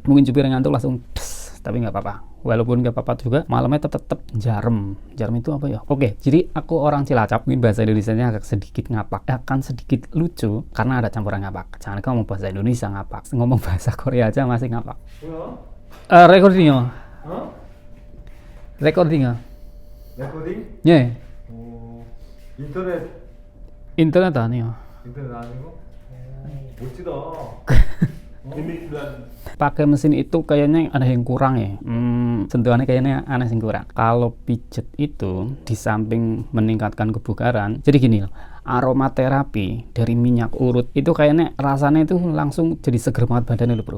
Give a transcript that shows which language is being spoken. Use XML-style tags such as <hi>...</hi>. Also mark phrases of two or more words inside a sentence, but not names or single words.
<id>Mungkin supir ngantuk langsung tapi nggak apa-apa. Walaupun nggak apa-apa juga, malamnya tetap jarem itu apa ya? Oke, jadi aku orang Cilacap, mungkin bahasa Indonesianya agak sedikit ngapak, akan sedikit lucu karena ada campuran ngapak. Jangan ngomong bahasa Indonesia ngapak, ngomong bahasa Korea aja masih ngapak. Recordingnya? Recording?</id> <ko>예. 인터넷 인터넷 아니요. 인터넷 아니고? 멋지다.</ko> <id>ini dan Pakai mesin itu kayaknya ada yang kurang ya. Sentuhannya kayaknya ada yang kurang. Kalau pijet itu di samping meningkatkan kebugaran, jadi gini loh, aromaterapi dari minyak urut itu kayaknya rasanya itu langsung jadi seger banget badannya loh bro.</id>